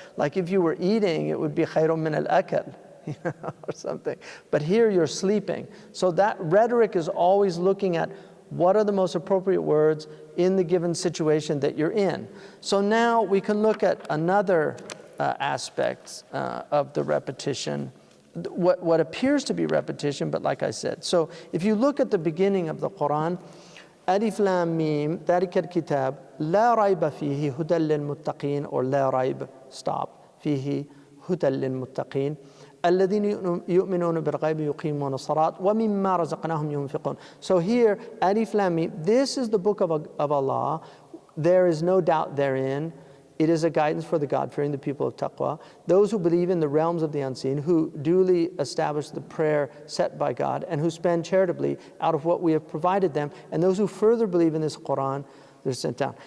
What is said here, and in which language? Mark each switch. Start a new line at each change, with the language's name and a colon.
English: Like if you were eating, it would be khayrun min al-akal, or something. But here you're sleeping. So that rhetoric is always looking at What are the most appropriate words in the given situation that you're in? So now we can look at another aspect of the repetition, what appears to be repetition, but like I said. So if you look at the beginning of the Quran, Alif Lam Mim,
Arabic: ذلك الكتاب لا ريب فيه هدى للمتقين, or لا ريب, stop, فيه هدى للمتقين الذين يؤمنون بالغيب يقيمون الصلاة ومما رزقناهم ينفقون.
English: So here, Alif Lam Mim, this is the book of Allah. There is no doubt therein. It is a guidance for the God-fearing, the people of taqwa, those who believe in the realms of the unseen, who duly establish the prayer set by God, and who spend charitably out of what we have provided them, and those who further believe in this Quran that is sent down.